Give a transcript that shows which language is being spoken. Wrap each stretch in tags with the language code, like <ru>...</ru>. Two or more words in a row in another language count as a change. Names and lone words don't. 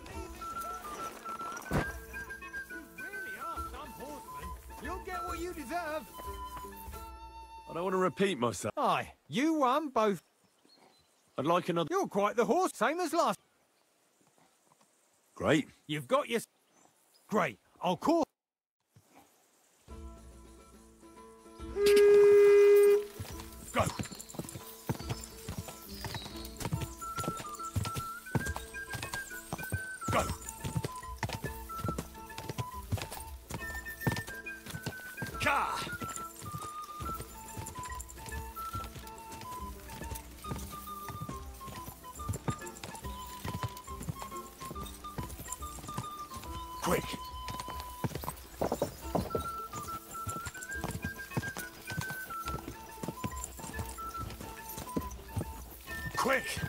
<en>Really are some horsemen. You'll get what you deserve. I don't want to repeat myself. Aye. You won both. I'd like another. You're quite the horse, same as last. Great. You've got your... Great. I'll call... Go! Go! Ka! Quick! Quick!</en>